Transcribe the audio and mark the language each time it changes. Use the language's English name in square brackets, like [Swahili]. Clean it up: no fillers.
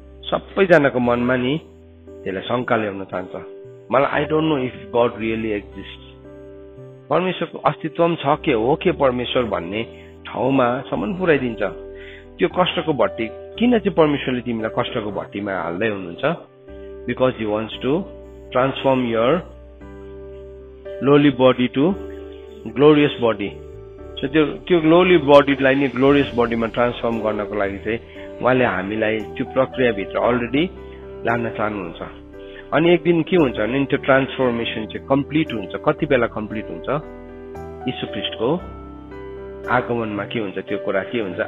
[Nepali] सबैजनाको मनमा नि त्यसलाई शङ्का ल्याउन चाहन्छ। मलाई [English] I don't know if God really exist, [Nepali] परमेश्वरको अस्तित्व छ के हो के परमेश्वर भन्ने ठाउँमा सम्म पुर्याइदिन्छ। त्यो कष्टको भट्टी किन चाहिँ परमेश्वरले तिमीलाई कष्टको भट्टीमा हाल्दै हुनुहुन्छ? [English] Because he wants to transform your lowly body to glorious body. [Nepali] So त्यो लोली बडीलाई नि ग्लोरियस बडीमा ट्रान्सफर्म गर्नको लागि चाहिँ उहाँले हामीलाई त्यो प्रक्रियाभित्र अलरेडी लान चाहनुहुन्छ। अनि एक दिन के हुन्छ भने त्यो ट्रान्सफर्मेसन चाहिँ कम्प्लिट हुन्छ। कति बेला कम्प्लिट हुन्छ? यीशु ख्रीष्टको आगमनमा के हुन्छ? त्यो कुरा के हुन्छ?